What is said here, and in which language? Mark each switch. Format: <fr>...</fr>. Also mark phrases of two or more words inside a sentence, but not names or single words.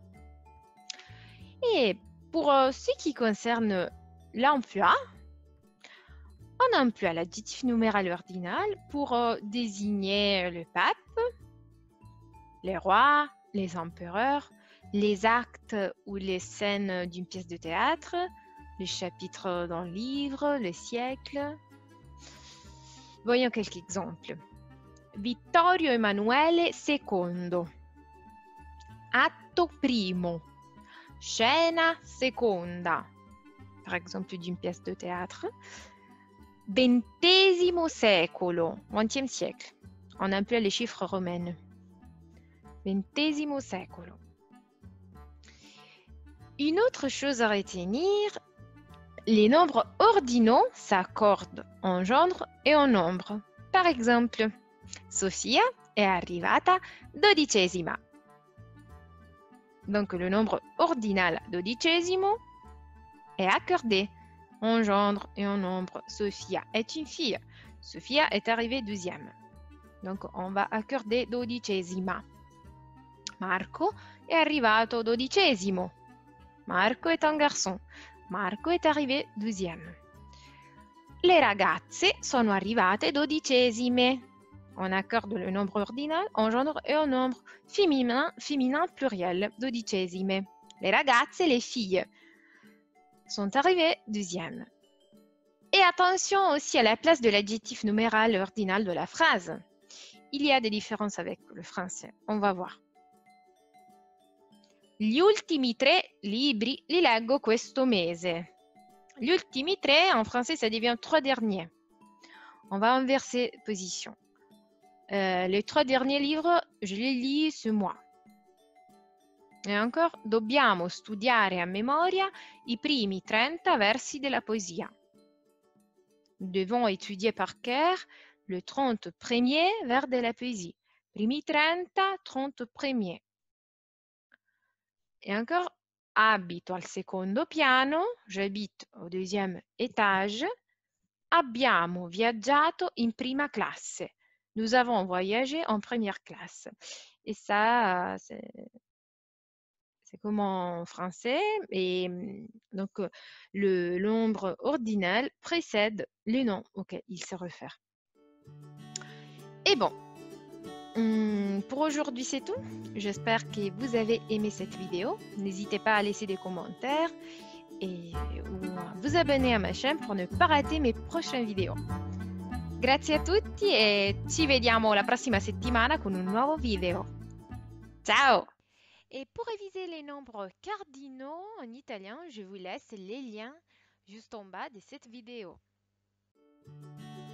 <fr>Et pour ce qui concerne l'emploi, on emploie l'adjectif numéral ordinal pour désigner le pape, les rois, les empereurs, les actes ou les scènes d'une pièce de théâtre, les chapitres d'un livre, les siècles. Voyons quelques exemples. Vittorio Emanuele II.</fr> <it>Atto primo. Scena seconda.</it> <fr>Par exemple, d'une pièce de théâtre. XX secolo. 20e siècle. On emploie les chiffres romains.</fr> <it>XX secolo.</it> <fr>Une autre chose à retenir, les nombres ordinaux s'accordent en genre et en nombre. Par exemple,</fr> <it>Sofia è arrivata dodicesima.</it> <fr>Donc le nombre ordinal dodicesimo est accordé en genre et en nombre. Sofia est une fille. Sofia est arrivée 12e. Donc on va accorder dodicesima.</fr> <it>Marco è arrivato dodicesimo.</it> <fr>Marco est un garçon. Marco est arrivé 12e.</fr> <it>Le ragazze sono arrivate dodicesime.</it> <fr>On accorde le nombre ordinal en genre et en nombre féminin pluriel, dodicesime. Les ragazze, les filles, sont arrivées 12e. Et attention aussi à la place de l'adjectif numéral ordinal de la phrase. Il y a des différences avec le français. On va voir.</fr> <it>Gli ultimi 3 libri li leggo questo mese. Gli ultimi 3,</it> <fr>en français, ça devient 3 derniers. On va inverser position. Les 3 derniers livres, je les lis ce mois. Et encore,</fr> <it>dobbiamo studiare a memoria i primi 30 versi della poesia.</it> <fr>Nous devons étudier par cœur le 30 premier vers de la poésie.</fr> <it>Primi 30, 30 premiers.</it> <fr>Et encore,</fr> <it>Abito al secondo piano,</it> <fr>j'habite au deuxième étage.</fr> <it>Abbiamo viaggiato in prima classe.</it> <fr>Nous avons voyagé en première classe. Et ça, c'est comme en français. Et donc, le nombre ordinal précède le nom auquel il se réfère. Et bon, pour aujourd'hui, c'est tout. J'espère que vous avez aimé cette vidéo. N'hésitez pas à laisser des commentaires ou à vous abonner à ma chaîne pour ne pas rater mes prochaines vidéos.</fr> <it>Grazie a tutti e ci vediamo la prossima settimana con un nuovo video. Ciao!</it> <fr>Et pour réviser les nombres cardinaux en italien, je vous laisse les liens juste en bas de cette vidéo.</fr>